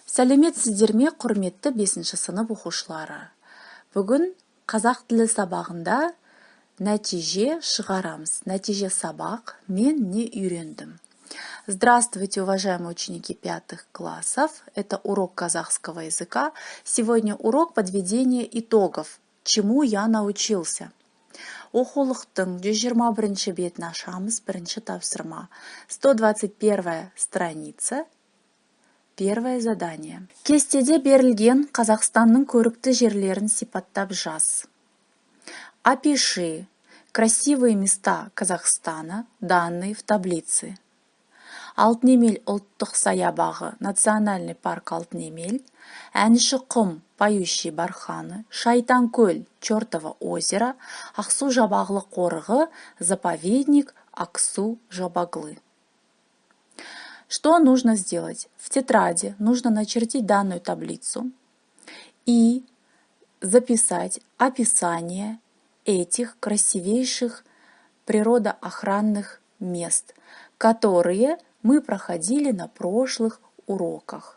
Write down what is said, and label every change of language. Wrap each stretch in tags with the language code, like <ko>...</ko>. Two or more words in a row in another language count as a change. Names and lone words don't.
<kk>Сәлеметсіздер ме, құрметті 5-ші сынып оқушылары. Бүгін қазақ тілі сабағында нәтиже шығарамыз. Нәтиже сабақ «Мен не үйрендім».</kk> <ru>Здравствуйте, уважаемые ученики 5 классов. Это урок казахского языка. Сегодня урок подведения итогов. Чему я научился?</ru> <kk>Оқулықтың 121 бетін ашамыз, бірінші тапсырма.</kk> <ru>121 страница. Первое задание.</ru> <kk>Кестеде берілген Қазақстанның көрікті жерлерін сипаттап жаз.</kk> <ru>Опиши красивые места Казахстана, данные в таблице.</ru> <kk>Алтынемел ұлттық саябағы,</kk> <ru>национальный парк Алтынемел,</ru> <kk>Әнші құм,</kk> <ru>поющий барханы, Шайтанкөл, чертово озеро, Ақсу-Жабағлы қорығы, заповедник Ақсу-Жабағлы. Что нужно сделать? В тетради нужно начертить данную таблицу и записать описание этих красивейших природоохранных мест, которые мы проходили на прошлых уроках.</ru>